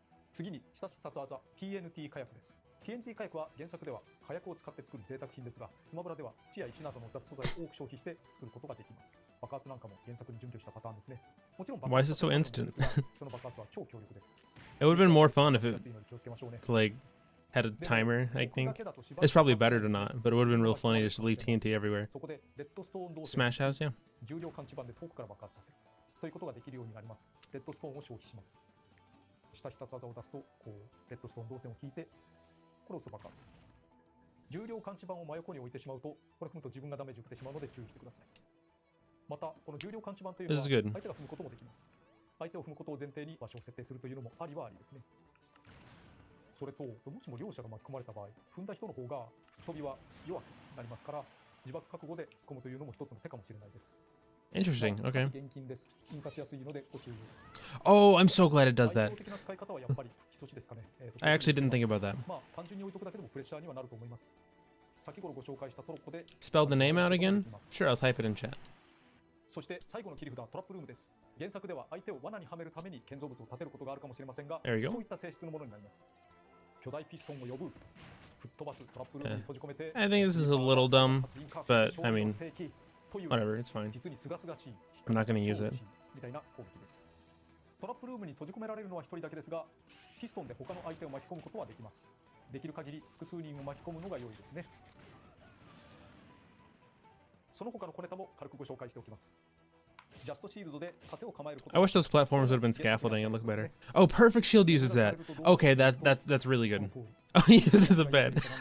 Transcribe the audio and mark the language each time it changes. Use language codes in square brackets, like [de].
[ja] 次に下必殺技 TNT 火薬です。TNT 火薬は原作では火薬を使って作る贅沢品ですが、スマブラでは土や石などの雑素材を多く消費して作ることができます。爆発なんかも原作に準拠したパターンですね。もちろん [en] Why is it so instant? [ja] その爆発は超強力です。 [en] It would have been more fun if it like had a timer, I think. It's probably better to not, but it would have been real funny just to leave TNT everywhere. [ja] そこでレッドストーン動線 [en] Smash House, yeah. [ja] 重量感知板で遠くから爆発させるということができるようになります。レッドストーンを消費します。下必殺技を出すと、こうレッドストーン動線を引いてこれを押す爆発。重量感知板を真横に置いてしまうと、これ踏むと自分がダメージを受けてしまうので注意してください。またこの重量感知板というのは [en] This is good. [ja] 相手が踏むこともできます。相手を踏むことを前提に場所を設定するというのもありはありですね。それと、もしも両者が巻き込まれた場合、踏んだ人の方が吹っ飛びは弱くなりますから、自爆覚悟で突っ込むというのも一つの手かもしれないです。 [en] Interesting, okay. [ja] 現金です。引火しやすいのでご注意を。 [en] Oh, I'm so glad it does [ja] 代 [en] that. [ja] 表的な使い方はやっぱり吹き阻止ですかね。 [en] I actually didn't think about that. [ja] まあ単純に置いとくだけでもプレッシャーにはなると思います。先頃ご紹介したトロッコで [en] Spell the name out again? Sure, I'll type it in chat. [ja] そして最後の切り札はトラップルームです。原作では相手を罠にはめるために建造物を建てることがあるかもしれませんが、 [en] There you go. [ja] そういった性質のものになります。巨大ピストンを呼ぶ、吹っ飛ばすトラップルームに閉じ込めて、 [en] I think this is a little dumb, but I mean, whatever, it's fine. [ja] 実に清々しい [en] I'm not gonna use it. [ja] みたいな攻撃です。トラップルームに閉じ込められるのは1人だけですが、ピストンで他の相手を巻き込むことはできます。できる限り複数人を巻き込むのが良いですね。その他の小ネタも軽くご紹介しておきます。ジャストシールドで盾を構えること [en] I wish those platforms would have been scaffolding. It'd look better. Oh, perfect shield uses that. Okay, that's really good. Oh, he uses a bed.